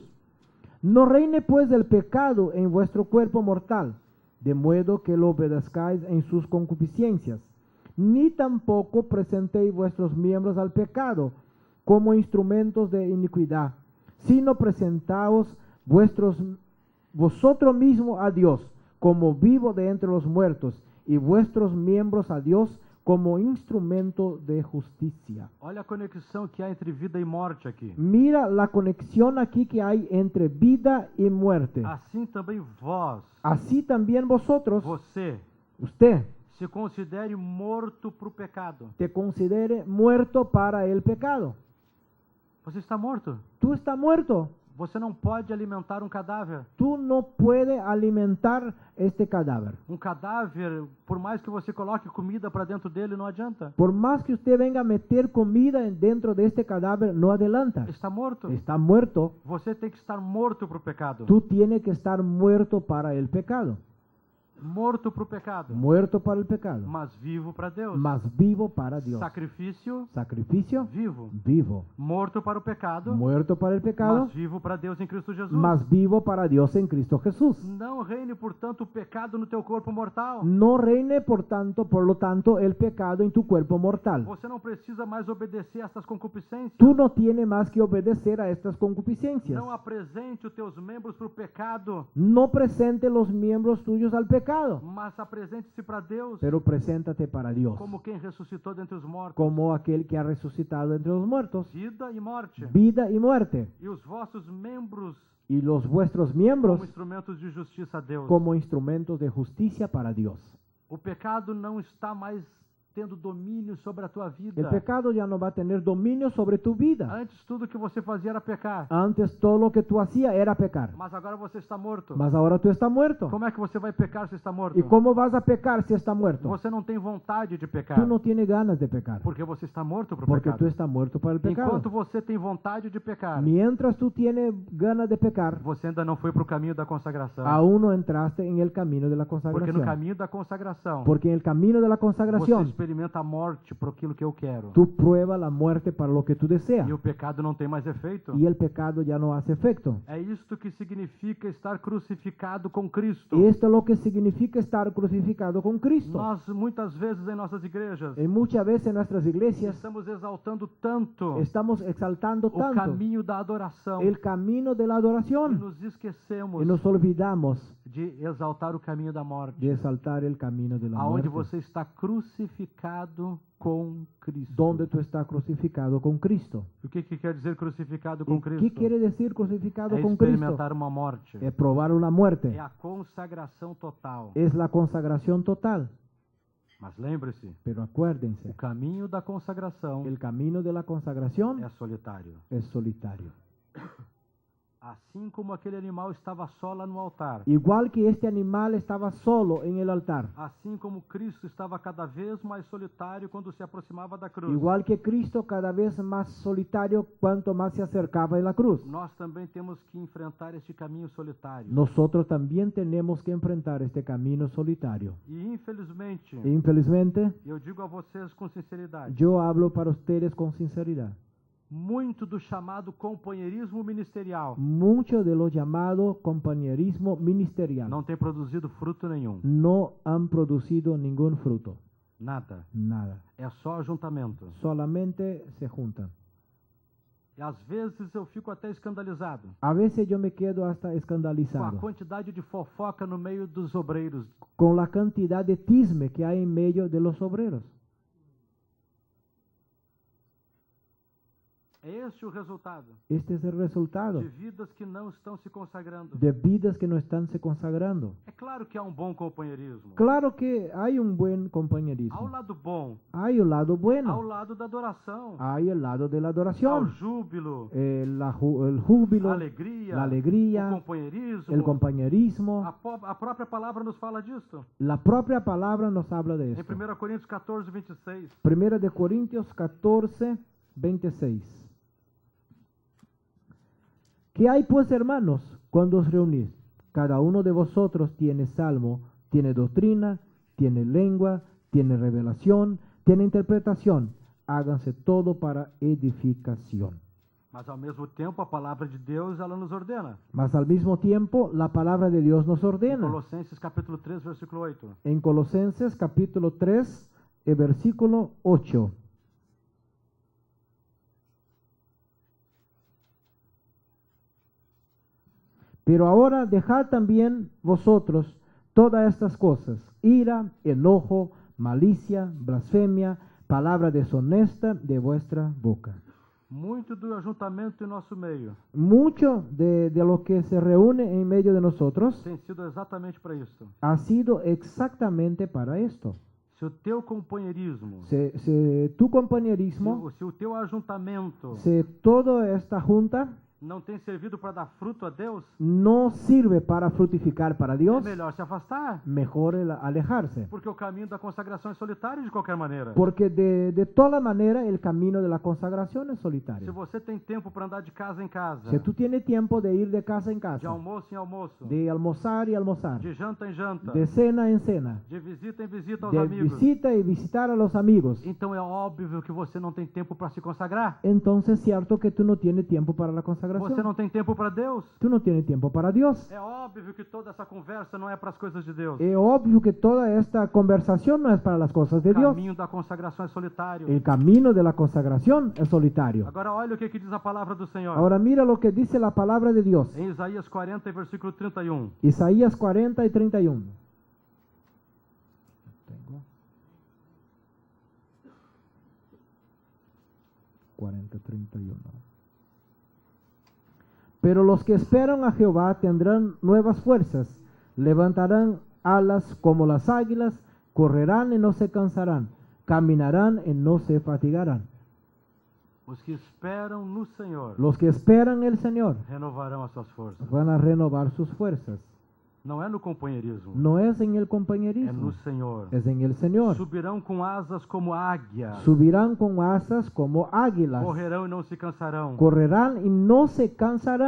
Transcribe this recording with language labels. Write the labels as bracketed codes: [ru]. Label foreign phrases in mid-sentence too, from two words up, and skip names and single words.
[es] No reine pues el pecado en vuestro cuerpo mortal, de modo que lo obedezcáis en sus concupiscencias, ni tampoco presentéis vuestros miembros al pecado como instrumentos de iniquidad, sino presentaos vosotros mismos a Dios como vivo de entre los muertos, y vuestros miembros a Dios como instrumento de justicia. [pt] Olha a conexão que há entre vida e morte aqui. [es] Mira la conexión aquí que hay entre vida y muerte. [pt] Assim também vós, [es] Así también vosotros, [pt] você, [es] usted, [pt] se considere morto para o pecado. [es] te considere muerto para el pecado. [pt] Você está morto. [es] Tú estás muerto. [pt] Você não pode alimentar um cadáver. [es] Tú no puedes alimentar este cadáver. [pt] Um cadáver, por mais que você coloque comida para dentro dele, não adianta. [es] Por más que usted venga a meter comida dentro de este cadáver, no adelanta. [pt] Está morto. [es] Está muerto. [pt] Você tem que estar morto para o pecado. [es] Tú tienes que estar muerto para el pecado. [pt] Morto para o pecado. [es] Muerto para el pecado. [pt] Mas vivo para Deus. [es] Mas vivo para Dios. [pt] Sacrifício [es] Sacrificio. [pt] vivo. [es] Vivo. [pt] Morto para o pecado. [es] Muerto para el pecado. [pt] Mas vivo para Deus em Cristo Jesus. [es] Mas vivo para Dios en Cristo Jesús. [pt] Não reine, portanto, o pecado no teu corpo mortal. [es] No reine, por lo tanto, el pecado en tu cuerpo mortal. [pt] Você não precisa mais obedecer a essas concupiscências. [es] Tú no tienes más que obedecer a estas concupiscencias. [pt] Não apresente os teus membros para o pecado, [es] No presente los miembros tuyos al pecado, [pt] mas apresente-se para Deus [es] pero preséntate para Dios, [pt] como quem ressuscitou dentre os mortos. [es] como aquel que ha resucitado entre los muertos, [pt] Vida e morte. [es] vida y muerte, [pt] E os vossos membros [es] y los vuestros [pt] como [es] miembros [pt] instrumentos de justiça a Deus. [es] como instrumentos de justicia para Dios. [pt] O pecado não está mais tendo domínio sobre a tua vida. [es] El pecado ya no va a tener dominio sobre tu vida. [pt] Antes tudo que você fazia era pecar, [es] Antes todo lo que tú hacías era pecar, [pt] mas agora você está morto. [es] mas ahora tú estás muerto. [pt] Como é que você vai pecar se está morto? [es] ¿Y cómo vas a pecar si estás muerto? [pt] Você não tem vontade de pecar, [es] Tú no tienes ganas de pecar, [pt] porque você está morto para o [es] porque [pt] pecado. [es] tú estás muerto para el pecado. [pt] Enquanto você tem vontade de pecar, [es] Mientras tú tienes ganas de pecar, [pt] você ainda não foi para o caminho da consagração. [es] aún no entraste en el camino de la [pt] Porque no [es] consagración. [pt] caminho da consagração, [es] Porque en el camino de la [pt] você [es] consagración, [pt] experimenta a morte por aquilo que eu quero. [es] tú pruebas la muerte para lo que tú deseas. [pt] E o pecado não tem mais efeito. [es] Y el pecado ya no hace efecto. [pt] É isto que significa estar crucificado com Cristo. [es] Esto es lo que significa estar crucificado con Cristo. [pt] Nós, muitas vezes, em nossas igrejas, [es] Y muchas veces en nuestras iglesias [pt] estamos exaltando tanto [es] estamos exaltando [pt] o [es] tanto [pt] caminho da adoração [es] el camino de la [pt] e [es] adoración [pt] nos esquecemos [es] y nos olvidamos [pt] de exaltar o caminho da morte, [es] de exaltar el camino de la [pt] aonde [es] muerte. [pt] você está crucificado com Cristo. [es] Donde tú estás crucificado con Cristo. [pt] O que quer dizer crucificado [es] ¿Y [pt] com Cristo? [es] qué quiere decir crucificado [pt] É [es] con Cristo? [pt] experimentar uma morte. [es] Es probar una muerte. [pt] É a consagração total. [es] Es la consagración total. [pt] Mas lembre-se, [es] Pero acuérdense, [pt] o caminho da consagração [es] el camino de la consagración [pt] é solitário. [es] es solitario. [pt] Assim como aquele animal estava só lá no altar, [es] Igual que este animal estaba solo en el altar. [pt] assim como Cristo estava cada vez mais solitário quando se aproximava da cruz, [es] Igual que Cristo cada vez más solitario cuanto más se acercaba a la cruz. [pt] nós também temos que enfrentar este caminho solitário. [es] Nosotros también tenemos que enfrentar este camino solitario. [pt] E infelizmente, E infelizmente, eu digo a vocês com sinceridade, [es] yo hablo para ustedes con sinceridad. [pt] muito do chamado companheirismo ministerial [es] Mucho de lo llamado compañerismo ministerial [pt] não tem produzido fruto nenhum. [es] no han producido ningún fruto. [pt] Nada. [es] Nada. [pt] É só ajuntamento. [es] Solamente se juntan. [pt] E às vezes eu fico até escandalizado [es] A veces yo me quedo hasta [pt] com a [es] escandalizado [pt] quantidade de fofoca no meio dos obreiros. [es] con la cantidad de tisme que hay en medio de los obreros. [pt] É este o resultado [es] Este es el resultado [pt] de vidas que não estão se consagrando. [es] de vidas que no están se consagrando. [pt] É claro que há um bom companheirismo. [es] Claro que hay un buen [pt] Há o [es] compañerismo. [pt] lado bom, [es] Hay un lado [pt] há o [es] bueno. [pt] lado da adoração, [es] Hay el lado de la [pt] há o [es] adoración, [pt] júbilo, [es] el júbilo, [pt] a alegria, [es] la alegría, [pt] o companheirismo. [es] el compañerismo. [pt] A própria palavra nos fala disso. [es] La propia palabra nos habla de [pt] Em [es] esto. [pt] 1 Coríntios 14, 26. [es] Primera de Corintios 14, 26. ¿Qué hay pues, hermanos, cuando os reunís? Cada uno de vosotros tiene salmo, tiene doctrina, tiene lengua, tiene revelación, tiene interpretación. Háganse todo para edificación. [pt] Mas ao mesmo tempo a palavra de Deus ela nos ordena. [es] Mas al mismo tiempo, la palabra de Dios nos [pt] Em [es] ordena. [pt] Colossenses capítulo 3, versículo 8. [es] En Colosenses capítulo 3, versículo 8. Pero ahora dejad también vosotros todas estas cosas: ira, enojo, malicia, blasfemia, palabra deshonesta de vuestra boca. [pt] Muito do ajuntamento em nosso meio [es] Mucho de lo que se reúne en medio de nosotros [pt] tem sido exatamente para isso. [es] ha sido exactamente para esto. [pt] Se o teu companheirismo, [es] Tu compañerismo, [pt] se o teu ajuntamento [es] si toda esta junta [pt] não tem servido para dar fruto a Deus, [es] no sirve para frutificar para [pt] é [es] Dios, [pt] melhor se afastar. [es] mejor alejarse. [pt] Porque o caminho da consagração é solitário de qualquer maneira. [es] Porque de toda manera el camino de la consagración es [pt] Se [es] solitario. [pt] você tem tempo para andar de casa em casa, [es] Si tú tienes tiempo de ir de casa en [pt] de [es] casa, [pt] almoço em almoço, [es] de almorzar y almorzar, [pt] de janta em janta, [es] de cena en cena, [pt] de visita em visita aos [es] de [pt] amigos, [es] visita y visitar a los amigos, [pt] então é óbvio que você não tem tempo para se consagrar. [es] entonces es cierto que tú no tienes tiempo para la [pt] Você [es] consagración. [pt] não tem tempo para Deus. [es] Tú no tienes tiempo para Dios. [pt] É óbvio que toda essa conversa não é para as coisas de Deus. [es] Es obvio que toda esta conversación no es para las cosas de [pt] O [es] Dios. [pt] caminho da consagração é solitário. [es] El camino de la consagración es solitario. [pt] Agora olha o que diz a palavra do Senhor. [es] Ahora mira lo que dice la palabra de Dios. [pt] Em Isaías 40, versículo 31. [es] Isaías 40 y 31. Tengo. 40, 31. Pero los que esperan a Jehová tendrán nuevas fuerzas, levantarán alas como las águilas, correrán y no se cansarán, caminarán y no se fatigarán. [pt] Os que esperam no Senhor [es] Los que esperan el Señor [pt] renovarão as suas forças. [es] van a renovar sus fuerzas. [pt] Não é no companheirismo, [es] No es en el [pt] é no [es] compañerismo, [pt] Senhor. [es] es en el Señor. [pt] Subirão com asas como águia, [es] Subirán con asas como águilas, [pt] correrão e não se cansarão, [es] correrán y no se cansarán,